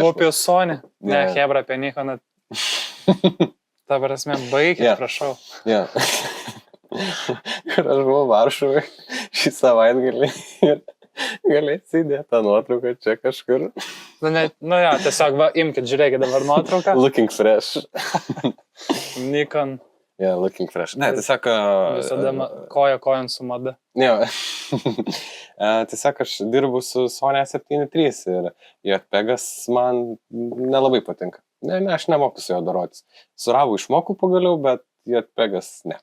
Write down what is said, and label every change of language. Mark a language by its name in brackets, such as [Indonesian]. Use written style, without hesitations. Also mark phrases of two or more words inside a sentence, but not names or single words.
[Lithuanian] Tu apie Sony? Ne, Hebra, apie Nikoną. Ta prasme, baigit, prašau. Ja. Kur aš buvau Varšuvai šį savaitgalį ir galėsi įdėti tą nuotrauką čia kažkur. Tiesiog va, imkit, žiūrėkit dabar nuotrauką. [English] Looking fresh. Nikon. Looking fresh. [Lithuanian] Ne, tiesiog... Visada koja su mada. Tiesiog aš dirbu su Sony A7 III ir JPEGas man nelabai patinka. Aš nemoku su jo darotis. Su ravu išmoku pagaliau, bet JPEGas ne.